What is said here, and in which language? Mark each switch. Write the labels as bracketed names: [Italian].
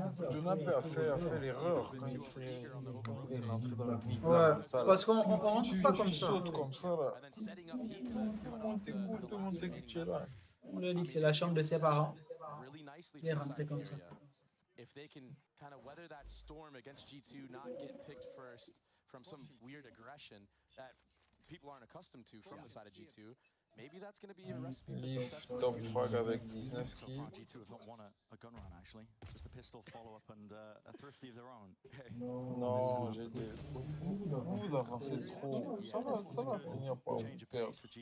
[French] Jonathan a fait l'erreur quand il est rentré dans le mid. Ouais, parce qu'on rentre pas comme ça. Saute comme ça là. Tout le monde sait que tu es là. On lui a dit que c'est la chambre de ses parents. Il est rentré comme ça. [English] If they can kind of weather that storm against G2, not get picked first from some weird aggression that people aren't accustomed to from the side of G2, maybe that's going to be a recipe for success. [French] Top frag avec 19 kills. [English] G2 have not won a gun run actually, just a pistol follow-up and a thrifty of their own. [French] Non, j'ai dit, vous avancez trop. Ça va finir par vous perdre.